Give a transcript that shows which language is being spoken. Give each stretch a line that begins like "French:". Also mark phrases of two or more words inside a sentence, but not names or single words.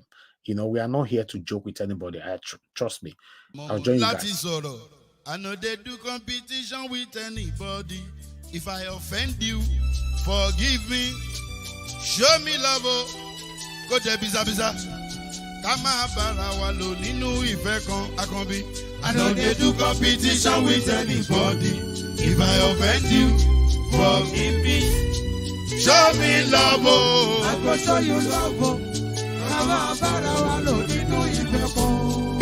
English: We are not here to joke with anybody. Trust me. I'll join you guys. I know they do competition with anybody. If I offend you, forgive me. Show me love. Go there, biza.
Yoruba: Kama bara wa lo ninu ife kan akanbi.
English: I know they do competition with anybody. If I offend you, forgive me. Show me love. I go show you love.
Yoruba: Kama bara wa lo ninu ife kan.